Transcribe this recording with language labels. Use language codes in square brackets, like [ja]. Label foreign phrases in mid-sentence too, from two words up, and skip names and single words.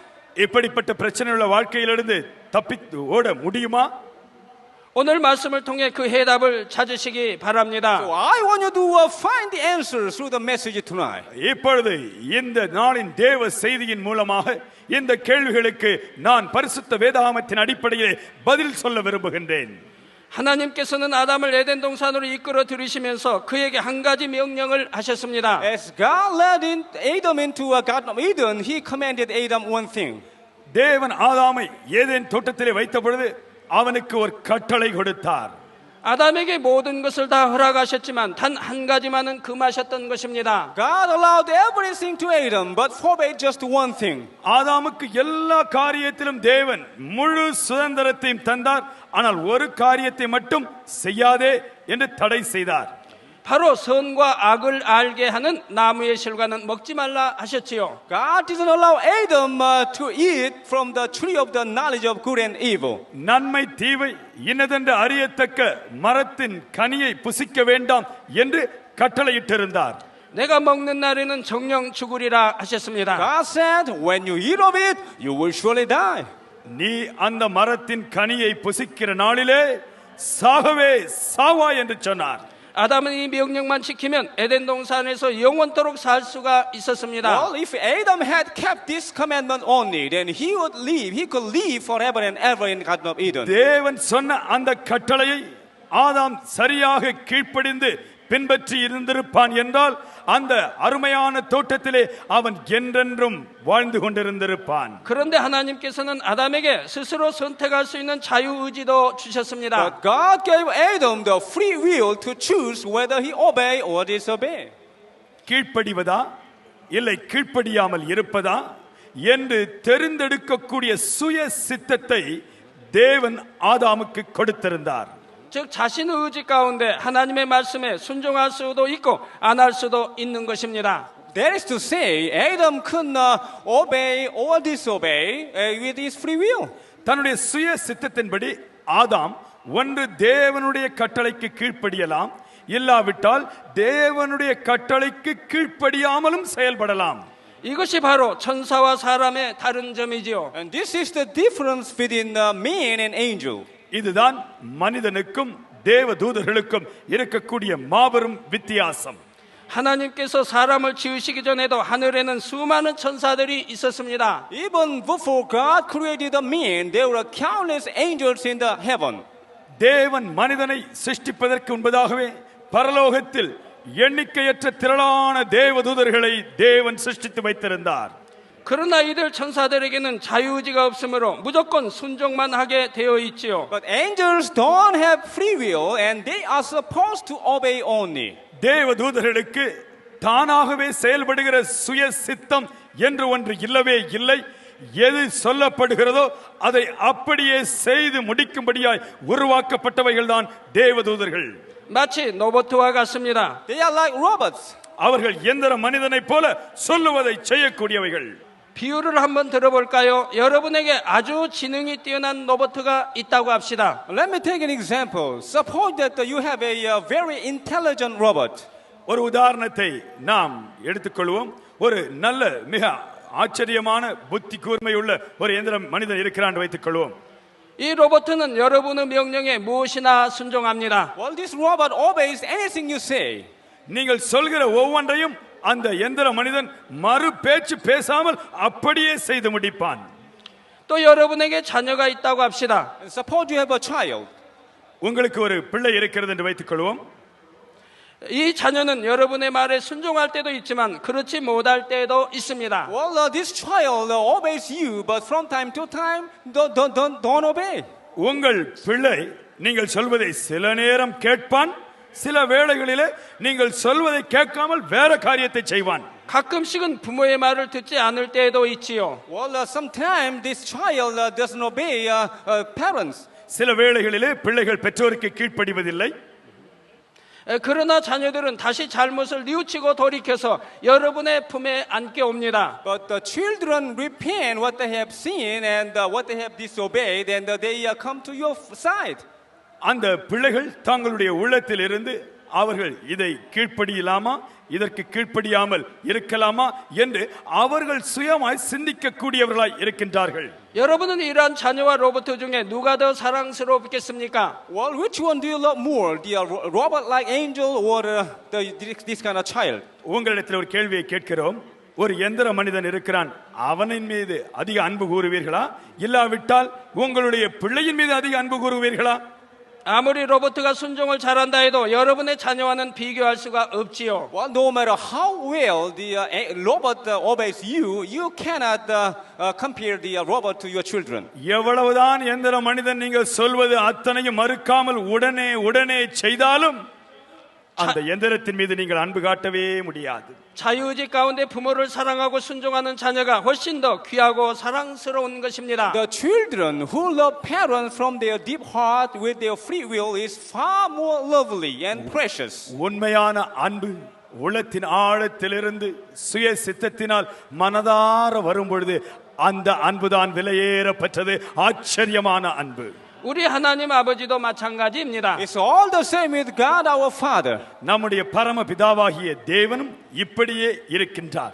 [ta] இப்படிப்பட்ட பிரச்சனையுள்ள வாழ்க்கையிலிருந்து தப்பித்து ஓட முடியுமா? [ko] 오늘 말씀을 통해 그 해답을 찾으시기 바랍니다. [en] So I want you to find the answers through the message tonight. [ta] இப்பொழுது இந்த நாளின் தேவ செய்தியின் மூலமாக இந்த கேள்விகளுக்கு நான் பரிசுத்த வேதாகமத்தின் அடிப்படையிலே பதில் சொல்ல விரும்புகின்றேன். [ko] 하나님께서는 아담을 에덴 동산으로 이끌어 들이시면서 그에게 한 가지 명령을 하셨습니다. [en] As God led Adam into a Garden of Eden, He commanded Adam one thing. [ta] தேவன் ஆதாமை ஏதேன் தோட்டத்திலே வைத்த பொழுது அவனுக்கு ஒரு கட்டளை கொடுத்தார். [ko] 아담에게 모든 것을 다 허락하셨지만 단 한 가지만은 금하셨던 것입니다. [en] God allowed everything to Adam, but forbade just one thing. [ta] ஆதாமுக்கு எல்லா காரியத்திலும் தேவன் முழு சுதந்திரத்தையும் தந்தார். ஆனால் ஒரு காரியத்தை மட்டும் செய்யாதே என்று தடை செய்தார். [ko] 바로 선과 악을 알게 하는 나무의 실과는 먹지 말라 하셨지요. [en] God didn't allow Adam to eat from the tree of the knowledge of good and evil. [ta] நன்மை தீவை இன்னதென்று அறியத்தக்க மரத்தின் கனியை புசிக்க வேண்டாம் என்று கட்டளையிட்டிருந்தார். [ko] 내가 먹는 날에는 정령 죽으리라 하셨습니다. [en] God said, when you eat of it, you will surely die. [ta] நீ அந்த மரத்தின் கனியை புசிக்கிற நாளிலே சாகவே சாவா என்று சொன்னார். [ko] 아담은 이 명령만 지키면 에덴 동산에서 영원토록 살 수가 있었습니다. [en] Well, if Adam had kept this commandment only, then he could live forever and ever in the Garden of Eden. [ta] தேவன் சொன்ன அந்த கட்டளையை ஆதாம் சரியாக கீழ்ப்படிந்து பின்பற்றி இருந்திருப்பான் என்றால் அந்த அருமையான தோட்டத்திலே அவன் என்றென்றும் வாழ்ந்து கொண்டிருந்திருப்பான். [ko] 그런데 하나님께서는 아담에게 스스로 선택할 수 있는 자유의지도 주셨습니다. [en] But God gave Adam the free will to choose whether he obey or disobey. [ta] கீழ்ப்படிவதா இல்லை கீழ்ப்படியாமல் இருப்பதா என்று தெரிந்தெடுக்கக்கூடிய சுய சித்தத்தை தேவன் ஆதாமுக்கு கொடுத்திருந்தார். [ko] 즉 자신의 의지 가운데 하나님의 말씀에 순종할 수도 있고 안 할 수도 있는 것입니다. [en] That is to say, Adam could not obey or disobey with his free will. [ta] தன்னுடைய சுய சித்தத்தின்படி ஆதாம் ஒன்று தேவனுடைய கட்டளைக்கு கீழ்ப்படியலாம், இல்லாவிட்டால் தேவனுடைய கட்டளைக்கு கீழ்ப்படியாமலும் செயல்படலாம். [ko] 이것이 바로 천사와 사람의 다른 점이지요. [en] And this is the difference between man and angel. [ta] இதுதான் மனிதனுக்கும் தேவதூதர்களுக்கும் இருக்கக்கூடிய மாபெரும் வித்தியாசம். [ko] 하나님께서 사람을 지으시기 전에도 하늘에는 수많은 천사들이 있었습니다. [en] Even before God created the man, there were countless angels in the heaven. [ta] தேவன் மனிதனை சிருஷ்டிப்பதற்கு முன்பதாகவே பரலோகத்தில் எண்ணிக்கையற்ற திரளான தேவதூதர்களை தேவன் சிருஷ்டித்து வைத்திருந்தார். [ko] 그러나 이들 천사들에게는 자유의지가 없으므로 무조건 순종만 하게 되어 있지요. [en] But angels don't have free will and they are supposed to obey only. [ta] தேவதூதர்களுக்கு தானாகவே செயல்படுகிற சுய சித்தம் என்று ஒன்று இல்லவே இல்லை. எது சொல்லப்படுகிறதோ அதை அப்படியே செய்து முடிக்கும்படியாய் உருவாக்கப்பட்டவைகள் தான் தேவதூதர்கள். [ko] 마치 로봇과 같습니다. [en] They are like robots. [ta] அவர்கள் எந்திர மனிதனைப் போல சொல்லுவதை செய்யக்கூடியவைகள். [ko] 비유를 한번 들어볼까요? 여러분에게 아주 지능이 뛰어난 로봇가 있다고 합시다. [en] Let me take an example. Suppose that you have a very intelligent robot. [ta] ஒரு உதாரணத்தை நாம் எடுத்துக்கொள்வோம். ஒரு நல்ல மிக ஆச்சரியமான புத்தி கூர்மையுள்ள ஒரு எந்திர மனிதன் இருக்கிறான் வைத்துக் கொள்வோம். [ko] 이 로봇은 여러분의 명령에 무엇이나 순종합니다. [en] Well, this robot obeys anything you say. [ta] நீங்கள் சொல்கிற ஒவ்வொன்றையும் அந்த எந்திர மனிதன் மறு பேச்சு பேசாமல் அப்படியே செய்து முடிப்பான். [ko] 또 여러분에게 자녀가 있다고 합시다. [en] And suppose you have a child. [ta] உங்களுக்கு ஒரு பிள்ளை இருக்கிறது என்று வைத்துக் கொள்வோம். [ko] 이 자녀는 여러분의 말에 순종할 때도 있지만 그렇지 못할 때도 있습니다. [en] Well, this child obeys you, but from time to time, don't obey. [ta] உங்கள் பிள்ளை நீங்கள் சொல்வதை சில நேரம் கேட்பான், சில வேளைகளிலே நீங்கள் சொல்வதை கேட்காமல் வேற காரியத்தை செய்வான். [ko] 가끔씩은 부모의 말을 듣지 않을 때도 있지요. [en] Well, sometimes this child doesn't obey parents. [ta] சில வேளைகளிலே பிள்ளைகள் பெற்றோருக்கு கீழ்ப்படிவதில்லை. [ko] 그러나 자녀들은 다시 잘못을 뉘우치고 돌이켜서 여러분의 품에 안게 옵니다. [en] But the children repent what they have seen and what they have disobeyed, and they come to your side. [ta] அந்த பிள்ளைகள் தங்களுடைய உள்ளத்தில் இருந்து அவர்கள் இதை கீழ்ப்படியலாமா, இதற்கு கீழ்ப்படியாமல் இருக்கலாமா என்று அவர்கள் சுயமாய் சிந்திக்கக்கூடியவர்களாய் இருக்கின்றார்கள். [ko] 여러분은 이러한 자녀와 로봇 중에 누가 더 사랑스럽겠습니까? [en] Well, which one do you love more, the robot-like angel or this kind of child? [ta] உங்களிடத்தில் ஒரு கேள்வியை கேட்கிறோம். ஒரு எந்திர மனிதன் இருக்கிறான், அவனின் மீது அதிக அன்பு கூறுவீர்களா, இல்லாவிட்டால் உங்களுடைய பிள்ளையின் மீது அதிக அன்பு கூறுவீர்களா? [ko] 아무리 로봇가 순종을 잘한다 해도 여러분의 자녀와는 비교할 수가 없지요. [en] Well, no matter how well the robot obeys you, you cannot compare the robot to your children. [ta] எவ்வளவுதான் எந்திர மனிதன் நீங்கள் சொல்வது அத்தனையும் மறுக்காமல் உடனே செய்தாலும் அந்த எந்திரத்தின் மீது நீங்கள் அன்பு காட்டவே முடியாது. [ko] 자유의지 가운데 부모를 사랑하고 순종하는 자녀가 훨씬 더 귀하고 사랑스러운 것입니다. [en] The children who love parents from their deep heart with their free will is far more lovely and precious. [ta] உண்மையான அன்பு உள்ளத்தின் ஆழத்திலிருந்து சுய சித்தத்தினால் மனதார வரும் பொழுது அந்த அன்புதான் விலையேறப்பட்டது, ஆச்சரியமான அன்பு. [ko] 우리 하나님 아버지도 마찬가지입니다. [en] It's all the same with God our Father. [ta] நம்முடைய பரம பிதாவாகிய தேவனும் இப்படியே இருக்கின்றார்.